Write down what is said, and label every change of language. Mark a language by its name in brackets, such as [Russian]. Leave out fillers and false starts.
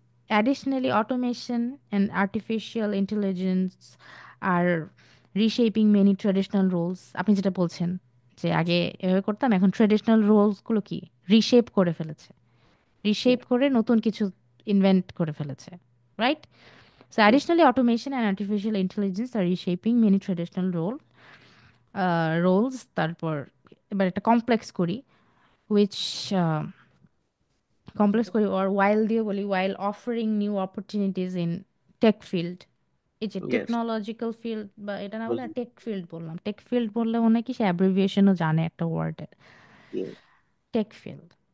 [English] additionally automation and artificial intelligence are reshaping many traditional roles. [Bangla] আপনি যেটা বলছেন যে আগে এভাবে করতাম, এখন ট্রেডিশনাল রোলসগুলো কি রিশেপ করে ফেলেছে, রিশেপ করে নতুন কিছু ইনভেন্ট করে ফেলেছে, right? [English] So additionally automation and artificial intelligence are reshaping many traditional roles. [Bangla] তারপর এবার একটা কমপ্লেক্স করি, which uh, কমপ্লেক্স করি or while দিয়ে বলি, [English] while offering new opportunities in tech field, [Bangla] এই যে [English] Yes. [Bangla] টেকনোলজিক্যাল ফিল্ড, বা এটা না বলে টেক ফিল্ড বললাম, টেক ফিল্ড বললে মনে হয় কি সে অ্যাব্রিভিয়েশনও জানে একটা ওয়ার্ডের, টেক ফিল্ড।